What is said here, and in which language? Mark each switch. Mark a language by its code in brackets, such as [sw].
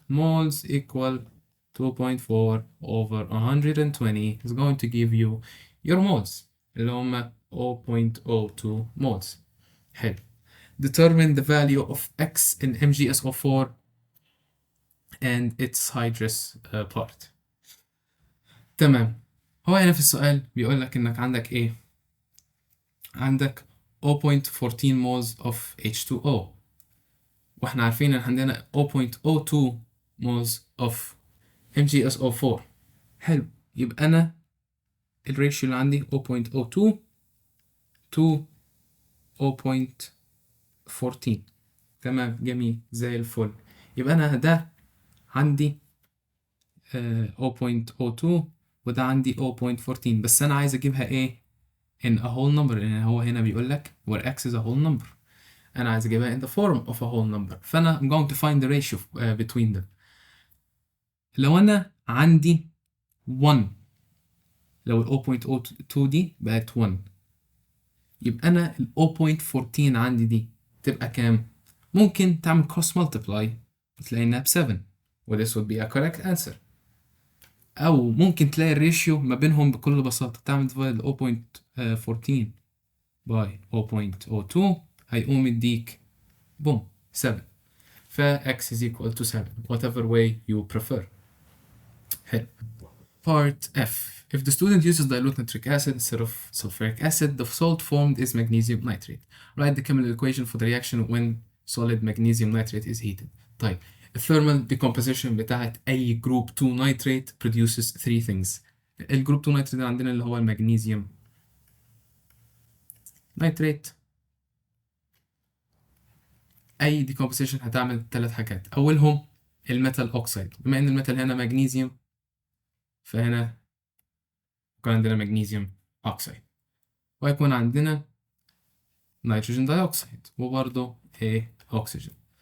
[en] Moles equal 2.4 over 120 is going to give you your moles [ar] اللي هما [en] 0.02 moles. [ar] حلو. [en] Determine the value of X in MgSO4 and its hydrous part. [ar] تمام. هو هنا في السؤال بيقول لك انك عندك ايه؟ عندك [en] 0.14 moles of H2O [ar] واحنا عارفين ان عندنا 0.02 moles of MgSO4. حلو. يبقى انا الريشيو اللي عندي 0.02 to 0.14. تمام جميل زي الفل. يبقى انا ده عندي 0.02 وده عندي 0.14 بس انا عايز اجيبها ايه [en] in a whole number [ar] لان هو هنا بيقول لك [en] where x is a whole number. [ar] أنا عايز أجيبها [en] in the form of a whole number [ar] فأنا [en] I'm going to find the ratio between them. [ar] لو أنا عندي 1 لو ال 0.02 دي بقت 1 يبقى أنا ال 0.14 عندي دي تبقى كام؟ ممكن تعمل cross multiply تلاقي إنها ب 7 و [en] this would be a correct answer. [ar] أو ممكن تلاقي الريشيو ما بينهم بكل بساطة تعمل divide 0.14 by 0.02 هيقوم يديك بوم 7 ف [en] x is equal to 7 whatever way you prefer. حلو. Part F. If the student uses dilute nitric acid instead of sulfuric acid, the salt formed is magnesium nitrate. Write the chemical equation for the reaction when solid magnesium nitrate is heated. طيب الثيرمال decomposition بتاعت أي group 2 nitrate produces three things. [ar] الجروب 2 nitrate عندنا اللي هو المغنيسيوم nitrate. اي decomposition هتعمل ثلاث حاجات اولهم الميتال اوكسيد بما ان الميتال هنا مغنيسيوم فهنا يكون عندنا مغنيسيوم اوكسيد ويكون عندنا نيتروجين دايوكسيد وبرضه ايه اكسجين.